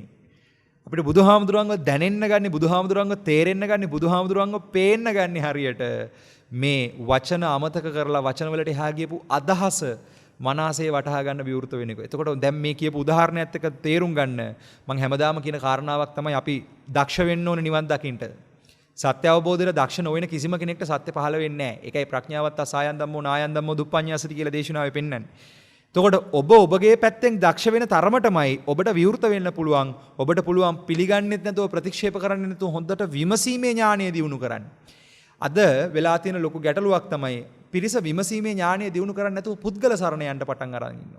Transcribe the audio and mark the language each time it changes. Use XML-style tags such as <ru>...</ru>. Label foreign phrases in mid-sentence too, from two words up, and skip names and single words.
<si>අපිට බුදුහාමුදුරුවන්ව දැනෙන්න ගන්නේ, බුදුහාමුදුරුවන්ව තේරෙන්න ගන්නේ, බුදුහාමුදුරුවන්ව පේන්න ගන්නේ හරියට මේ වචන අමතක කරලා වචන වලට එහා ගියපු අදහස මනසේ වටහා ගන්න විවෘත වෙන එක. එතකොට දැන් මේ කියපු උදාහරණයත් එක්ක තේරුම් ගන්න මම හැමදාම කියන කාරණාවක් තමයි අපි දක්ෂ වෙන්න ඕනේ නිවන් දකින්න. සත්‍ය අවබෝධයට දක්ෂ නොවන කිසිම කෙනෙක්ට සත්‍ය පහළ වෙන්නේ නැහැ. ඒකයි</si> <pi>ප්‍රඥාවත් අසායන් ධම්මෝ නායන් ධම්මෝ දුප්පඤ්ඤාසති</pi> <si>කියලා දේශනාවේ පෙන්වන්නේ. එතකොට ඔබගේ පැත්තෙන් දක්ෂ වෙන තරමටමයි ඔබට විවෘත වෙන්න පුළුවන්. ඔබට පුළුවන් පිළිගන්නෙත් නැතුව ප්‍රතික්ෂේප කරන්නෙත් නැතුව හොඳට විමසීමේ ඥානය දියුණු කරන්න. අද වෙලා තියෙන ලොකු ගැටලුවක් තමයි පිරිස විමසීමේ ඥානය දියුණු කරන්නේ නැතුව පුද්ගල සරණ යන්න පටන් අරන් ඉන්නවා.</si>